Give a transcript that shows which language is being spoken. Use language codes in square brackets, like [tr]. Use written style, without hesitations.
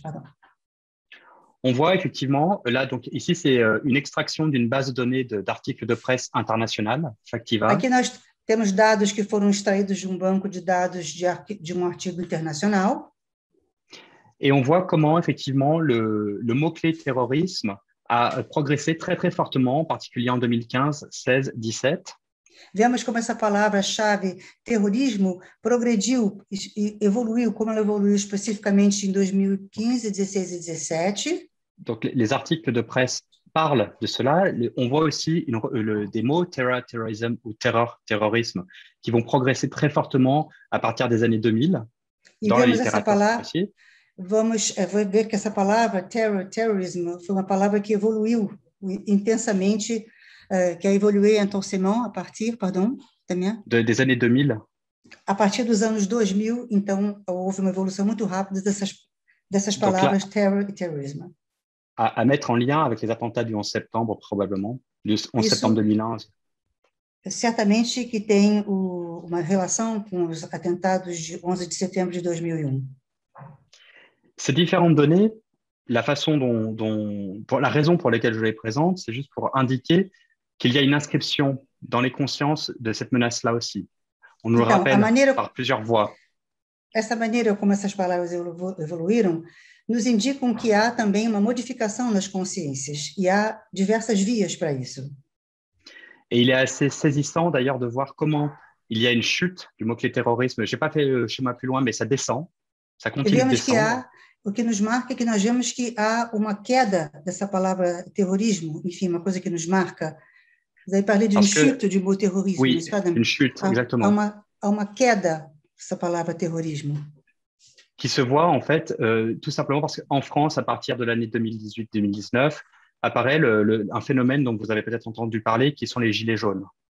[fr] Pardon. On voit effectivement, là, donc ici, c'est une extraction d'une base de données d'articles de presse internationale, Factiva. [pt] Aqui nós temos dados que foram extraídos de um banco de dados de um artigo internacional. [fr] Et on voit comment, effectivement, le mot-clé terrorisme a progressé très, très fortement, en particulier en 2015, 16, 17. [pt] Vemos como essa palavra-chave terrorismo progrediu e evoluiu, como ela evoluiu especificamente em 2015, 16 e 17. [fr] Donc, les articles de presse parlent de cela. On voit aussi des mots terrorisme ou terrorisme qui vont progresser très fortement à partir des années 2000 dans la littérature aussi. [pt] Vamos ver que essa palavra terrorisme foi uma palavra que evoluiu intensamente, [fr] qui a évolué intensément à partir, pardon, Damien? Des années 2000. [pt] A partir dos anos 2000, então, houve uma evolução muito rápida dessas palavras terror e terrorisme. [fr] À mettre en lien avec les attentats du 11 septembre, probablement, du 11 septembre 2001. [pt] Certamente que tem uma relação com os atentados de 11 de setembro de 2001. [fr] Ces différentes données, la façon la raison pour laquelle je les présente, c'est juste pour indiquer qu'il y a une inscription dans les consciences de cette menace-là aussi. On nous le rappelle par plusieurs voies. [pt] Essa maneira como essas palavras evoluíram nos indicam que há também uma modificação nas consciências e há diversas vias para isso. [fr] Et il est assez saisissant d'ailleurs de voir comment il y a une chute du mot-clé terrorisme. Je n'ai pas fait le schéma plus loin, mais ça descend, ça continue de descendre. [pt] O que nos marca é que nós vemos que há uma queda dessa palavra terrorismo, enfim, uma coisa que nos marca. [fr] Vous avez parlé d'une chute du mot terrorisme, oui, n'est-ce pas? Une chute, exactement. [pt] Há uma queda dessa palavra terrorismo. [fr] Qui se voit en fait tout simplement parce qu'en France, à partir de l'année 2018-2019, apparaît un phénomène dont vous avez peut-être entendu parler, qui sont les gilets jaunes.